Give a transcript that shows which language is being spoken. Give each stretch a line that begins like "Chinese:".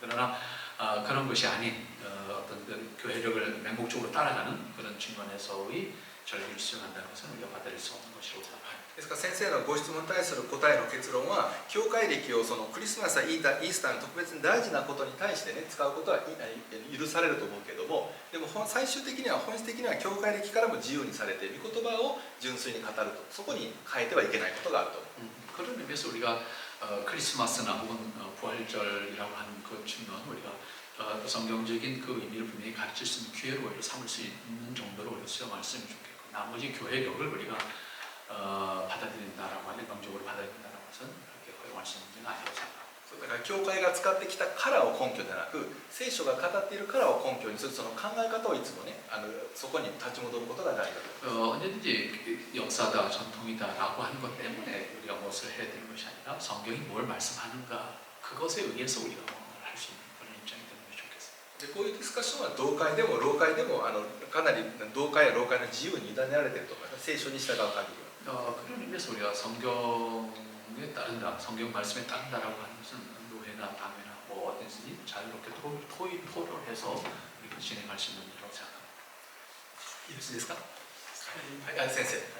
Korean: 그러나 그런 것이 아닌 어떤 그 교회력을 맹목적으로 따라가는 그런 측면에서의 절기를 수행한다는 것은 우리가 받아들일 수 없는 것이라고 생각합니다.
Japanese: ですから先生のご質問に対する答えの結論は教会歴をそのクリスマスやイースターの特別に大事なことに対してね使うことは許されると思うけどもでも最終的には本質的には教会歴からも自由にされて御言葉を純粋に語るとそこに変えてはいけないことがあると思う。
Korean: 그런 의미에서 우리가 크리스마스나 혹은 부활절이라고 하는 그 측면 우리가 성경적인 그 의미를 분명히 가르칠 수 있는 기회로 오히려 삼을 수 있는 정도로 우리가 수용할 수 있으면 좋겠고 나머지 교회력을 우리가 받아들인다라고 일방적으로 받아들인다라고 해서는 그렇게 허용할 수 있는 문제는 아니라고 생각합니다.
Japanese: だから教会が使ってきたカラーを根拠ではなく聖書が語っているカラーを根拠にするその考え方をいつもねそこに立ち戻ることが大事だと
Korean: 언제든지 역사다 전통이다라고 하는 것 때문에 우리가 무엇을 해야 되는 것이 아니라 성경이 뭘 말씀하는가 그것에 의해서 우리가 뭔가를 할 수 있는 그런 입장이 되는 것이 좋겠습니다.
Japanese: でこういうディスカッションは同会でも老会でもかなり同会や老会の自由に委ねられていると思います聖書に従う限りは
Korean: 그런 의미에서 우리가 성경에 따른다, 성경 말씀에 따른다라고 하는 것은 노회나 당회나 뭐 어디든지 자유롭게 토론을 해서 우리가 진행할 수 있는 일이라고 생각합니다.
Japanese: よろしいですかはいはい先生